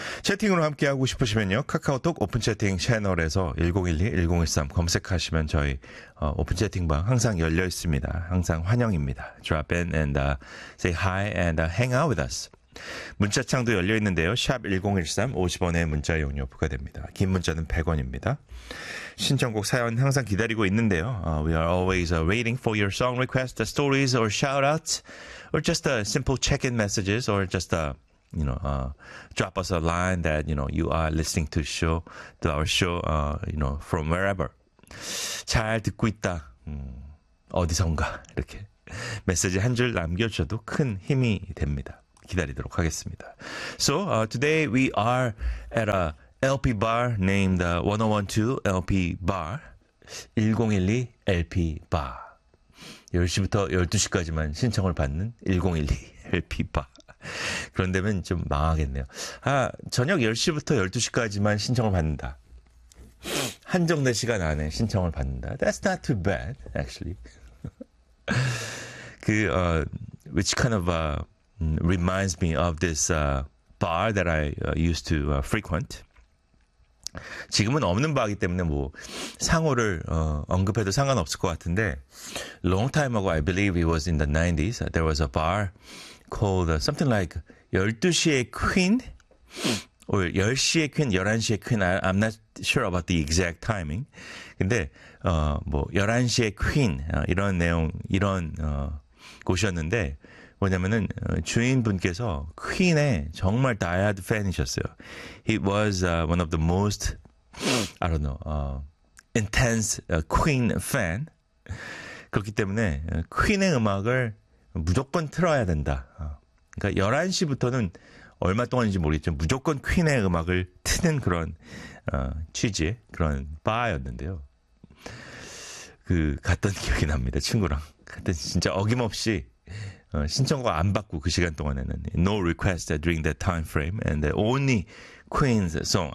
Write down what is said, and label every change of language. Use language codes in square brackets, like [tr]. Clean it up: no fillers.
[ko] 채팅으로 함께하고 싶으시면요. 카카오톡 오픈 채팅 채널에서 1012-1013 검색하시면 저희 오픈 채팅방 항상 열려 있습니다. 항상 환영입니다. [en] Drop in and say hi and hang out with us. [ko] 문자창도 열려 있는데요. 샵 1013, 50원의 문자 이용료 부과됩니다. 긴 문자는 100원입니다. 신청곡 사연 항상 기다리고 있는데요. [en] We are always waiting for your song requests, stories, or shoutouts, or just simple check-in messages, or just drop us a line that you are listening to show to our show, from wherever. [ko] 잘 듣고 있다. 어디선가 이렇게 메시지 한 줄 남겨주셔도 큰 힘이 됩니다. 기다리도록 하겠습니다. [en] So today we are at a LP bar named 1012 LP bar. [ko] 1012 LP bar. 10시부터 12시까지만 신청을 받는 1012 LP bar. 그런 데면 좀 망하겠네요. 아, 저녁 10시부터 12시까지만 신청을 받는다. 한정된 시간 안에 신청을 받는다. [en] That's not too bad actually. 그 which kind of reminds me of this bar that I used to frequent. [ko] 지금은 없는 바이기 때문에 뭐 상호를 언급해도 상관없을 것 같은데 [en] long time ago, I believe it was in the 90s, there was a bar called something like 12시의 퀸 or 10시의 퀸, 11시의 퀸. I'm not sure about the exact timing. [ko] 근데 뭐 11시의 퀸 이런 내용, 이런 곳이었는데 뭐냐면은 주인분께서 퀸의 정말 다이아드 팬이셨어요. [en] He was one of the most, I don't know, intense Queen fan. [ko] 그렇기 때문에 퀸의 음악을 무조건 틀어야 된다. 그러니까 11시부터는 얼마 동안인지 모르겠지만 무조건 퀸의 음악을 트는 그런 취지의 그런 바였는데요. 그 갔던 기억이 납니다. 친구랑 갔던, 진짜 어김없이 신청곡 안 받고 그 시간 동안에는 [en] no request during that time frame and the only Queen's song.